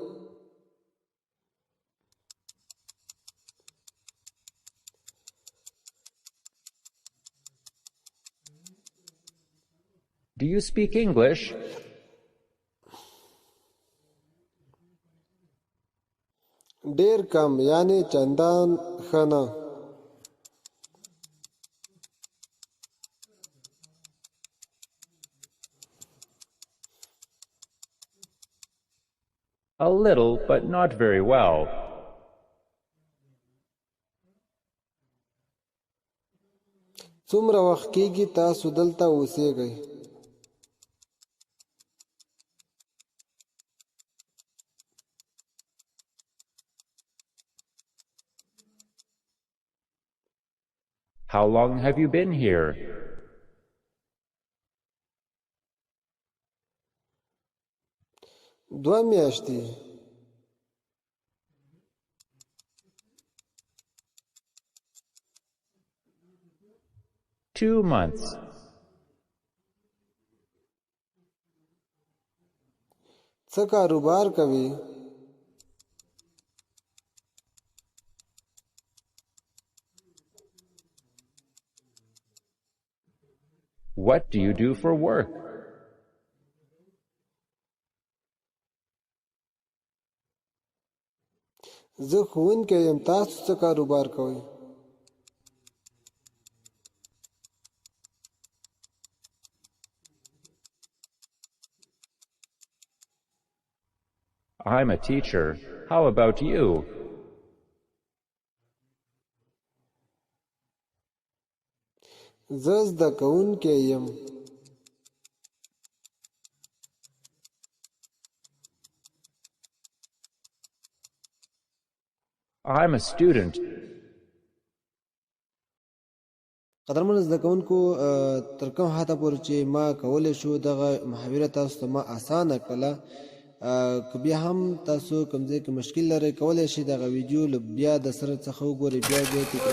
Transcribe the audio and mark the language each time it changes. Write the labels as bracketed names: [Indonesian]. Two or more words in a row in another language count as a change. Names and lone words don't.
[English] Do you speak English? [Pashto] ډېر کم، یعنی چندان ښه نه. [English] A little, but not very well. [Pashto] څومره وخت کېږي تاسو دلته اوسېږئ؟ [English] How long have you been here? [Pashto] دوه میاشتې. [English] Two months. [Pashto] څه کاروبار کوئ؟ [English] What do you do for work? [Pashto] زه ښوونکی یم، تاسو څه کاروبار کوئ؟ [English] I'm a teacher. How about you? [Pashto] زه زده کوونکی یم. [English] I'm a student. [Pashto] قدرمن زده کوونکو، تر کوم حده پورې چې ما کولی شو دغه محاوره تاسو ته ما اسانه کړله. که بیا هم تاسو کوم ځای کې مشکل لرئ، کولی شئ دغه ویډیو له بیا د سره څخه وګورئ، بیا تکرار کړئ.